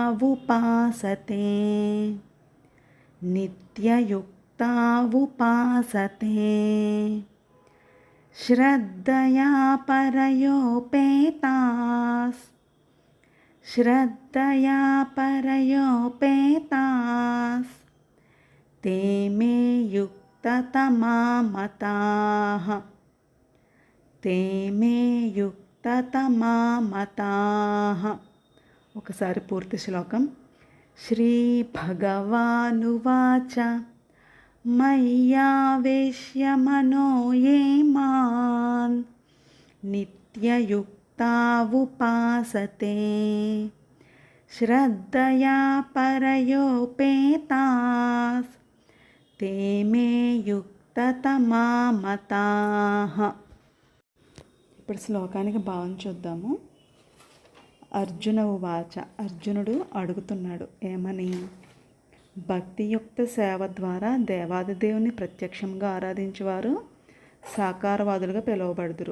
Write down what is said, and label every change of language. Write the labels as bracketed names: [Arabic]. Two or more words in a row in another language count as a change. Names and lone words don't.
[Sanskrit] उपासते श्रद्धया परयोपेतास् ते मे युक्ततमा मताः. [Telugu] ఒకసారి పూర్తి శ్లోకం. [Sanskrit] श्रीभगवानुवाच मय्यावेश्य मनो ये मां नित्ययुक्ता उपासते श्रद्धया परयोपेतास् ते मे युक्ततमा తతమామతాః. [Telugu] ఇప్పుడు శ్లోకానికి భావం చూద్దాము. [Sanskrit] अर्जुन उवाच. [Telugu] అర్జునుడు అడుగుతున్నాడు ఏమని? భక్తియుక్త సేవ ద్వారా దేవాదిదేవుని ప్రత్యక్షంగా ఆరాధించేవారు సాకారవాదులుగా పిలువబడుదురు.